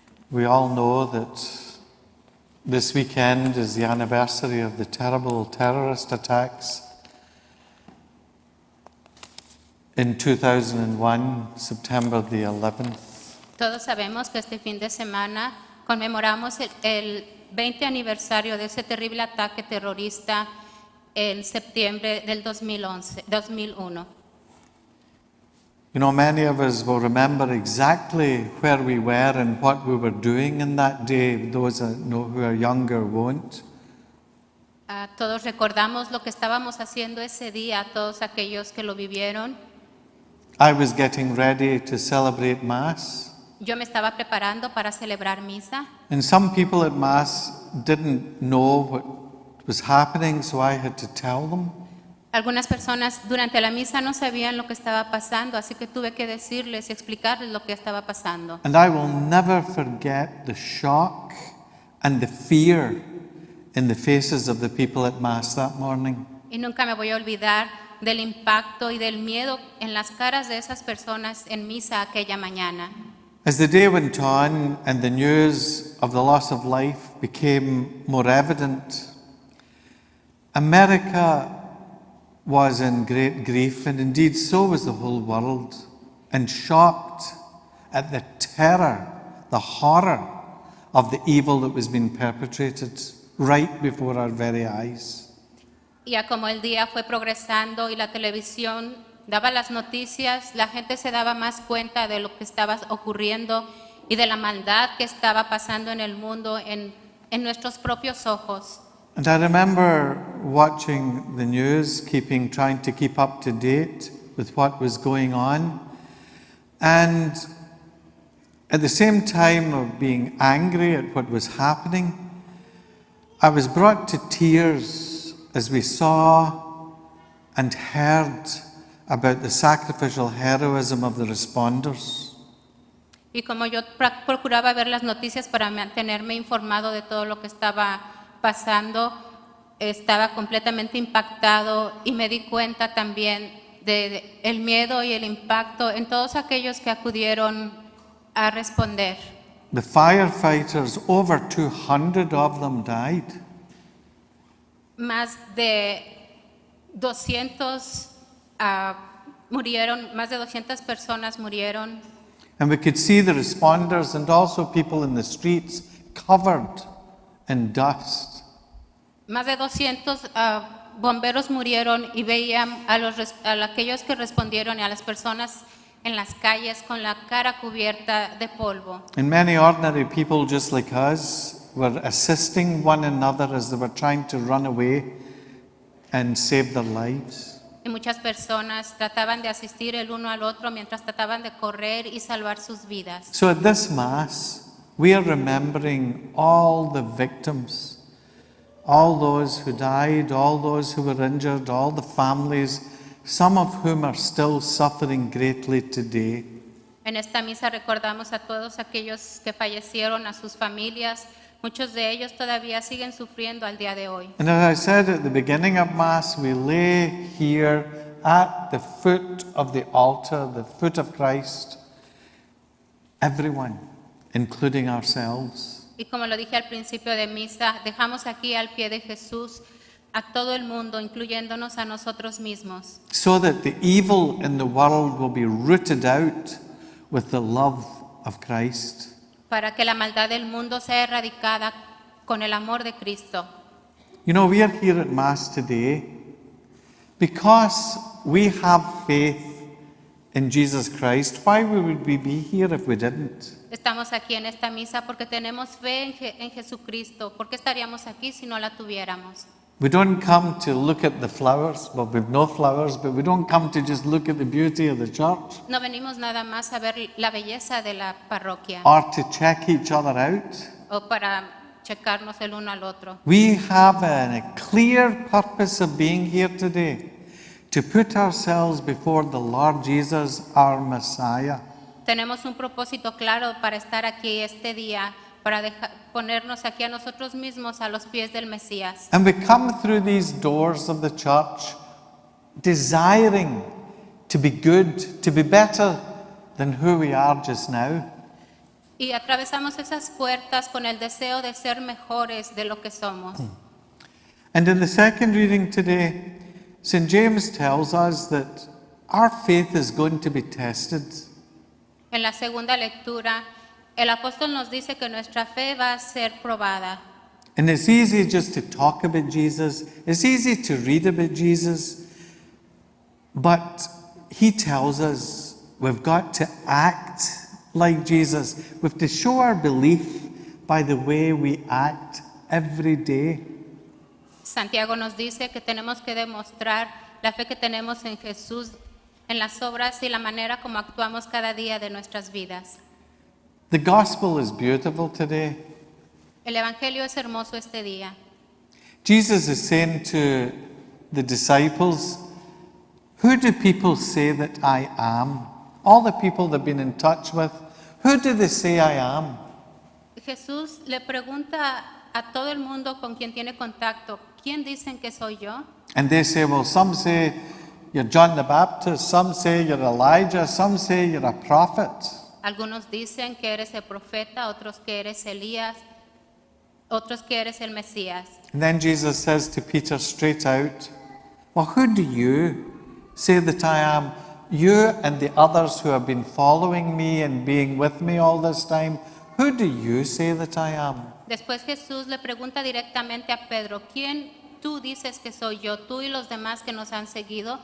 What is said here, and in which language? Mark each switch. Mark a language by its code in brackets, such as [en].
[en] We all know that this weekend is the anniversary of the terrible terrorist attacks in 2001, September the 11th. [es] Todos sabemos que este fin de semana conmemoramos el 20 aniversario de ese terrible ataque terrorista en septiembre del 2001. [en] You know, many of us will remember exactly where we were and what we were doing in that day. Those that know who are younger won't. [es] Todos recordamos lo que estábamos haciendo ese día, todos aquellos que lo vivieron. [en] I was getting ready to celebrate Mass. [es] Yo me estaba preparando para celebrar misa. [en] And some people at Mass didn't know what was happening, so I had to tell them. [es] Algunas personas durante la misa no sabían lo que estaba pasando, así que tuve que decirles y explicarles lo que estaba pasando. [en] And I will never forget the shock and the fear in the faces of the people at Mass that morning. [es] Y nunca me voy a olvidar del impacto y del miedo en las caras de esas personas en misa aquella mañana. [en] As the day went on and the news of the loss of life became more evident, America was in great grief, and indeed so was the whole world, and shocked at the terror, the horror of the evil that was being perpetrated right before our very eyes. [es] Ya como el día fue progresando y la televisión daba las noticias, la gente se daba más cuenta de lo que estaba ocurriendo y de la maldad que estaba pasando en el mundo en nuestros propios ojos. [en] And I remember watching the news, trying to keep up to date with what was going on. And at the same time of being angry at what was happening, I was brought to tears as we saw and heard about the sacrificial heroism of the responders. [es] Y como yo procuraba ver las noticias para mantenerme informado de todo lo que estaba pasando, estaba completamente impactado y me di cuenta también de el miedo y el impacto en todos aquellos que acudieron a responder. [en] The firefighters, over 200 of them died. [es] Más de 200 murieron, más de 200 personas murieron. [en] And we could see the responders and also people in the streets covered in dust. [es] Más de 200 bomberos murieron y veían a aquellos que respondieron y a las personas en las calles con la cara cubierta de polvo. [en] And many ordinary people just like us were assisting one another as they were trying to run away and save their lives. [es] Y muchas personas trataban de asistir el uno al otro mientras trataban de correr y salvar sus vidas. [en] So at this Mass, we are remembering all the victims, all those who died, all those who were injured, all the families, some of whom are still suffering greatly today. [es] En esta misa recordamos a todos aquellos que fallecieron, a sus familias. Muchos de ellos todavía siguen sufriendo al día de hoy. [en] And as I said at the beginning of Mass, we lay here at the foot of the altar, the foot of Christ, everyone, including ourselves. [es] Y como lo dije al principio de misa, dejamos aquí al pie de Jesús a todo el mundo, incluyéndonos a nosotros mismos, [en] So that the evil in the world will be rooted out with the love of Christ. [es] para que la maldad del mundo sea erradicada con el amor de Cristo. [en] You know, we are here at Mass today because we have faith in Jesus Christ. Why would we be here if we didn't? [es] Estamos aquí en esta misa porque tenemos fe en Jesucristo. ¿Por qué estaríamos aquí si no la tuviéramos? [en] We don't come to look at the flowers. Well, we've no flowers, but we don't come to just look at the beauty of the church [es] No venimos nada más a ver la belleza de la parroquia [en] or to check each other out. [es] o para checarnos el uno al otro. [en] We have a clear purpose of being here today, to put ourselves before the Lord Jesus, our Messiah. [es] Tenemos un propósito claro para estar aquí este día, para ponernos aquí a nosotros mismos a los pies del Mesías. [en] And we come through these doors of the church desiring to be good, to be better than who we are just now. [es] Y atravesamos esas puertas con el deseo de ser mejores de lo que somos. [en] And in the second reading today, St. James tells us that our faith is going to be tested. [es] En la segunda lectura, el apóstol nos dice que nuestra fe va a ser probada. [en] And it's easy just to talk about Jesus. It's easy to read about Jesus. But he tells us we've got to act like Jesus. We have to show our belief by the way we act every day. [es] Santiago nos dice que tenemos que demostrar la fe que tenemos en Jesús en las obras y la manera como actuamos cada día de nuestras vidas. [en] The gospel is beautiful today. [es] El evangelio es hermoso este día. [en] Jesus is saying to the disciples, who do people say that I am? All the people they've been in touch with, who do they say I am? [es] Jesús le pregunta a todo el mundo con quien tiene contacto, ¿quién dicen que soy yo? [en] And they say, well, some say you're John the Baptist, some say you're Elijah, some say you're a prophet. [es] Algunos dicen que eres el profeta, otros que eres Elías, otros que eres el Mesías. [en] And then Jesus says to Peter straight out, well, who do you say that I am? You and the others who have been following me and being with me all this time, who do you say that I am? [es] Después Jesús le pregunta directamente a Pedro, ¿quién tú dices que soy yo? Tú y los demás que nos han seguido.